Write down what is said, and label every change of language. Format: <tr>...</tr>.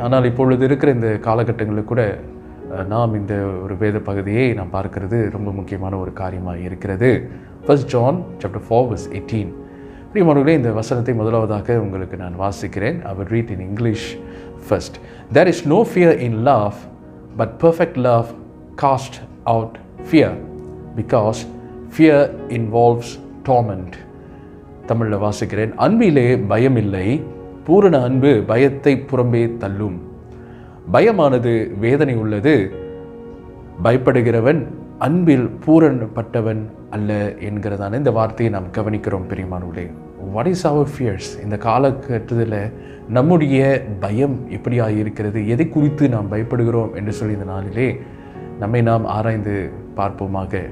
<ta>ஆனால் இப்பொழுது இருக்கிற இந்த காலகட்டங்களில் கூட நாம் இந்த ஒரு வேத பகுதியை நாம் பார்க்கிறது ரொம்ப முக்கியமான ஒரு காரியமாக இருக்கிறது.</ta> <en>1 John chapter 4 verse 18.</en> <ta>பிரியமானவர்களே, இந்த வசனத்தை முதலாவதாக உங்களுக்கு நான் வாசிக்கிறேன்.</ta> <en>I will read in English first. There is no fear in love, but perfect love casts out fear, because fear involves torment.</en> <ta>தமிழில் வாசிக்கிறேன். அன்பிலே பயமில்லை, பூரண அன்பு பயத்தை புறம்பே தள்ளும். பயமானது வேதனை உள்ளது, பயப்படுகிறவன் அன்பில் பூரணப்பட்டவன் அல்ல என்கிறதான இந்த வார்த்தையை நாம் கவனிக்கிறோம். பிரியமானவர்களே,</ta> <en>What is our fears?</en> <ta>இந்த காலகட்டத்தில் நம்முடைய பயம் எப்படியாக இருக்கிறது, எதை குறித்து நாம் பயப்படுகிறோம் என்று சொல்லி இந்த நாளிலே நம்மை நாம் ஆராய்ந்து பார்ப்போமாக.</ta>